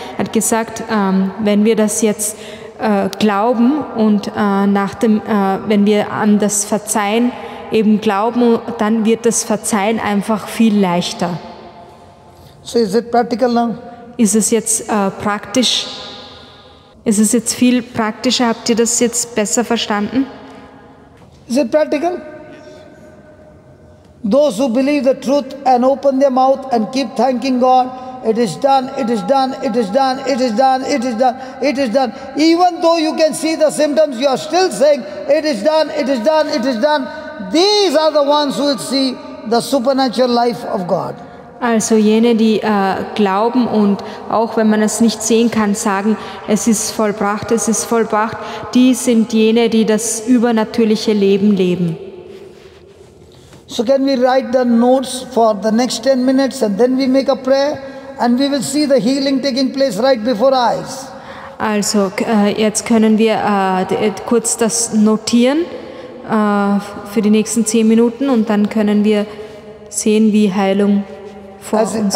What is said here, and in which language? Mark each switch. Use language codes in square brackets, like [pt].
[de] Er hat gesagt, wenn wir das jetzt glauben und wenn wir an das Verzeihen eben glauben, dann wird das Verzeihen einfach viel leichter. [en] So is it practical now? [de] Ist es jetzt praktisch? Ist es jetzt viel praktischer? Habt ihr das jetzt besser verstanden? [en] Is it practical? Those who believe the truth and open their mouth and keep thanking God, it is done, it is done, it is done, it is done, it is done, it is done. Even though you can see the symptoms, you are still saying, it is done, it is done, it is done. These are the ones who will see the supernatural life of God. [de] Also jene, die glauben und auch wenn man es nicht sehen kann, sagen, es ist vollbracht, die sind jene, die das übernatürliche Leben leben. [en] So can we write the notes for the next 10 minutes and then we make a prayer and we will see the healing taking place right before our eyes. [de] Also jetzt können wir kurz das notieren für die nächsten 10 Minuten und dann können wir sehen, wie Heilung vor uns.